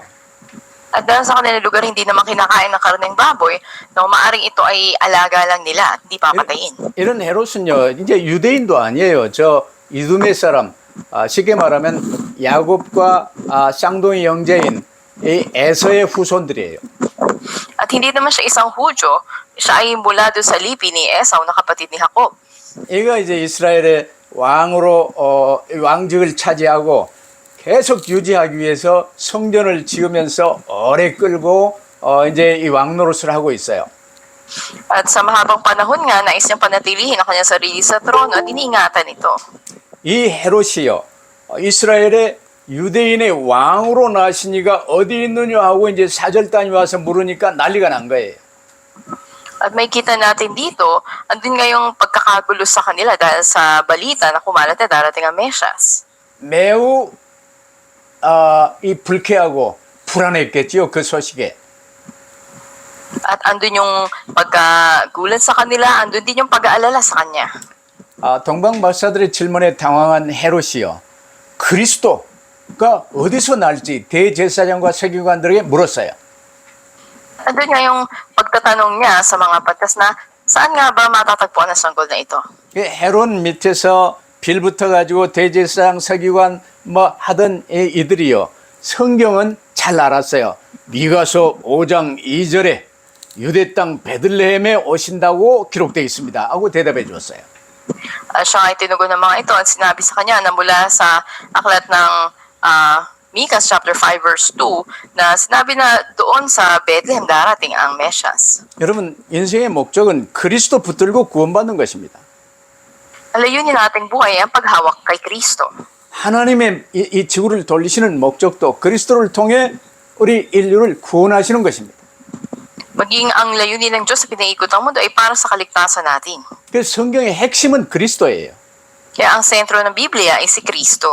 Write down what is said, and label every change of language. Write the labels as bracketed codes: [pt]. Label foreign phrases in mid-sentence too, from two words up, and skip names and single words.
[tl] At dahil sa kanilang lugar hindi naman kinakain ng karneng baboy, na maaaring ito ay alaga lang nila at hindi papatayin. [ko] 이런 헤롯은요 이제 유대인도 아니에요. 저 이두메 사람 쉽게 말하면 야곱과 쌍둥이 형제인 이 에서의 후손들이에요. [tl] At hindi naman siya isang Hudyo, siya ay mula doon sa lipi ni Esau na kapatid ni Jacob. [ko] 얘가 이제 이스라엘의 왕으로 왕직을 차지하고 계속 유지하기 위해서 성전을 지으면서 오래 끌고 이제 이 왕노릇을 하고 있어요. [tl] At sa mahabang panahon nga, nais niyang panatilihin ang kanyang sarili sa trono at iniingatan ito. [ko] 이 헤롯이요, 이스라엘의 유대인의 왕으로 나신 이가 어디 있느냐 하고 이제 사절단이 와서 물으니까 난리가 난 거예요. [tl] At may kita natin dito, andun nga yung pagkakagulo sa kanila dahil sa balita na kumalat na darating ang Mesyas. [ko] 매우 이 불쾌하고 불안했겠지요, 그 소식에. [tl] At andun yung pagkagulat sa kanila, andun din yung pag-aalala sa kanya. [ko] 동방 박사들의 질문에 당황한 헤롯이요, 그리스도가 어디서 날지 대제사장과 서기관들에게 물었어요. [tl] Andun nga yung pagtatanong niya sa mga batas na saan nga ba matatagpuan ang sanggol na ito? [ko] 헤롯 밑에서 빌붙어 가지고 대제사장 서기관 뭐 하던 이들이요, 성경은 잘 알았어요. 미가서 5장 2절에 유대 땅 베들레헴에 오신다고 기록되어 있습니다 하고 대답해 주었어요. [tl] Siya ay tinugon ng mga ito at sinabi sa kanya na mula sa aklat ng Micah chapter 5 verse 2 na sinabi na doon sa Bethlehem darating ang Mesyas. [ko] 여러분, 인생의 목적은 그리스도 붙들고 구원받는 것입니다. [tl] Ang layunin nating buhay ay ang paghawak kay Kristo. [ko] 하나님의 이 지구를 돌리시는 목적도 그리스도를 통해 우리 인류를 구원하시는 것입니다. [tl] Maging ang layunin ng Diyos sa pinaikot ang mundo ay para sa kaligtasan natin. [ko] 그래서 성경의 핵심은 그리스도예요. [tl] Kaya ang sentro ng Biblia ay si Kristo.